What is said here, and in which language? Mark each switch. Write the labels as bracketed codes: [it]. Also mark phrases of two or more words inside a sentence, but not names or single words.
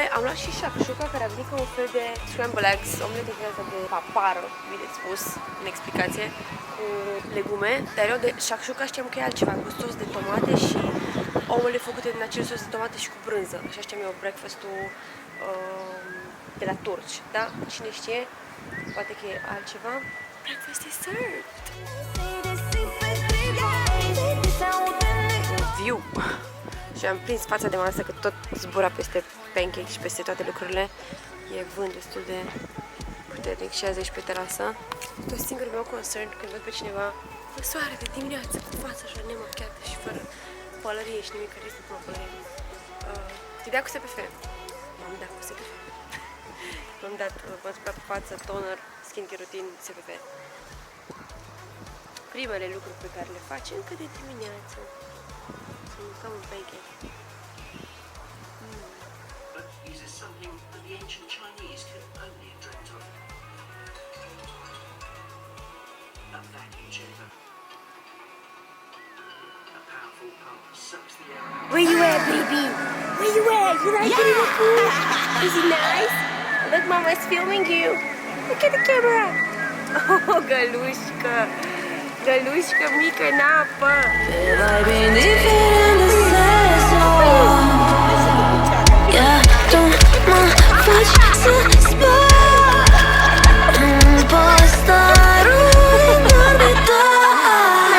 [ro] Am luat și shakshuka, care a venit ca un fel de [en] scramble eggs, [ro] omlete din asta de papară, bine spus, în explicație, cu legume. Dar eu de shakshuka știam că e altceva, cu sos de tomate și ouăle făcute din acel sos de tomate și cu brânză. Așa știam eu breakfast-ul de la turci, da? Cine știe, poate că e altceva. [en] Breakfast is served! [ro] Viu! Și am prins fața de masă că tot zbura peste pancake și peste toate lucrurile. E vânt destul de puternic și azi aici pe terasă. Tot singurul meu concern când văd pe cineva în soare de dimineață, cu fața așa nemachiată și fără pălărie și nimic, care este până pălărie. Te dea cu SPF. M-am dat cu SPF. M-am dat, m-am spălat pe față, toner, [en] skincare routine, [ro] SPF. Primele lucruri pe care le faci încă de dimineață. Să mâncăm un pancake. [en] But is this something that the ancient Chinese could only have dreamt of? A vacuum chamber. A powerful pump sucks the air out. Where you at, baby? Where you at? You like it in the pool? Is it nice? Look, Mama's filming you. Look at the camera. Oh, gălușcă. [ro] Gălușcă mică în apă. Yeah, tu mă faci să zbor în postarul din dormitor.